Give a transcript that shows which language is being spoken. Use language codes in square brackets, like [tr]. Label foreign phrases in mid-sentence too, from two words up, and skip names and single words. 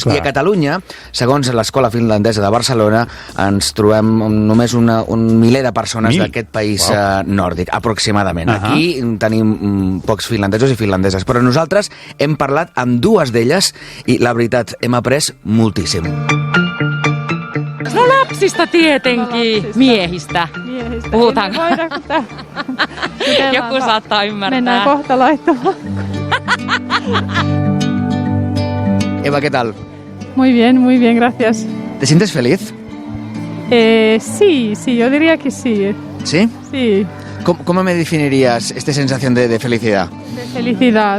[ca] I a Catalunya, segons l'Escola Finlandesa de Barcelona, ens trobem només un miler de persones d'aquest país nòrdic, aproximadament. Aquí tenim pocs finlandesos i finlandeses, però nosaltres hem parlat amb 2 d'elles i la veritat, hem après moltíssim. [fi] No lapsista tietenkin, miehistä. Puhutaanko? Joku saattaa ymmärtää. Mennään kohta laittamaan. [es] Eva, ¿qué tal? Muy bien, gracias. ¿Te sientes feliz? Sí, yo diría que sí. ¿Sí? Sí. ¿Cómo me definirías esta sensación de felicidad? De felicidad.